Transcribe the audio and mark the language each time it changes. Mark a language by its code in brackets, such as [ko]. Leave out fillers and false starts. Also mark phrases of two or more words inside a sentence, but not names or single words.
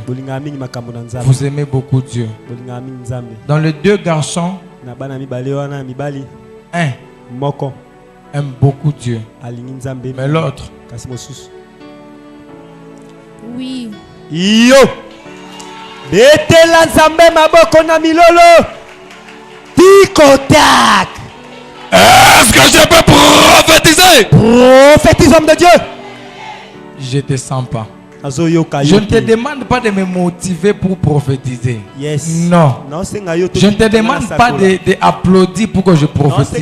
[fr] Vous aimez beaucoup Dieu. Dans les 2 garçons, un aime beaucoup Dieu. Mais l'autre, oui. [ln] Yo. Betela nzambe maboko na milolo. Tikotak. [fr] est-ce que je peux prophétiser? Prophétise, homme de Dieu. Je te sens pas. Je ne te demande pas de me motiver pour prophétiser. [en] Yes. [fr] Non. Je ne te demande pas d'applaudir pour que je prophétise.